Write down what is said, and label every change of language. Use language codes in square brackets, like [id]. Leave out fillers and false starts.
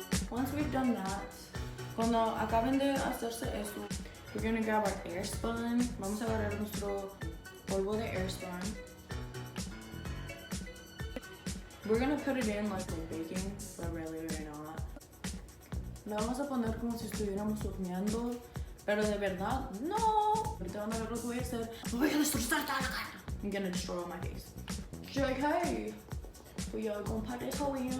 [en] Once we've done that. [es] Cuando acaben de hacerse esto, [en] we're gonna grab our Airspun. [es] Vamos a agarrar nuestro polvo de Airspun. [en] We're gonna put it in like we're baking, but really we're not. [es] Lo vamos a poner como si estuviéramos horneando, pero de verdad, no. Ahorita van a ver lo que voy a hacer. Voy a destrozar toda la cara. [en] I'm gonna destroy all my face. JK. We are gonna put this whole in.